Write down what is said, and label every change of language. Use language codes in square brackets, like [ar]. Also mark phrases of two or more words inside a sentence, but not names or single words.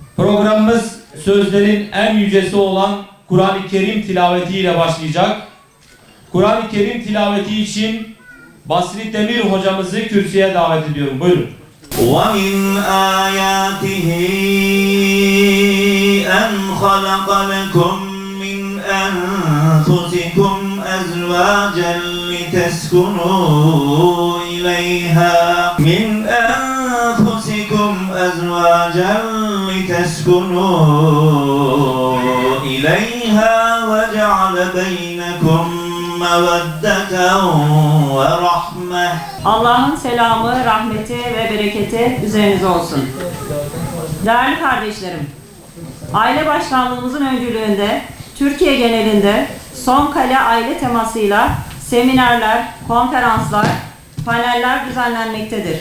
[tr] Programımız sözlerin en yücesi olan Kur'an-ı Kerim tilavetiyle başlayacak. Kur'an-ı Kerim tilaveti için Basri Demir hocamızı kürsüye davet ediyorum. Buyurun. [ar] وَمِنْ آيَاتِهِ أَنْ خَلَقَ لَكُمْ مِنْ أَنْفُسِكُمْ أَزْوَاجًا لِتَسْكُنُوا إِلَيْهَا وَجَعَلَ بَيْنَكُمْ مَوَدَّةً وَرَحْمَةً. [tr] Allah'ın selamı, rahmeti ve bereketi üzerinize olsun. Değerli kardeşlerim, aile başkanlığımızın öncülüğünde Türkiye genelinde son kale aile temasıyla seminerler, konferanslar, paneller düzenlenmektedir.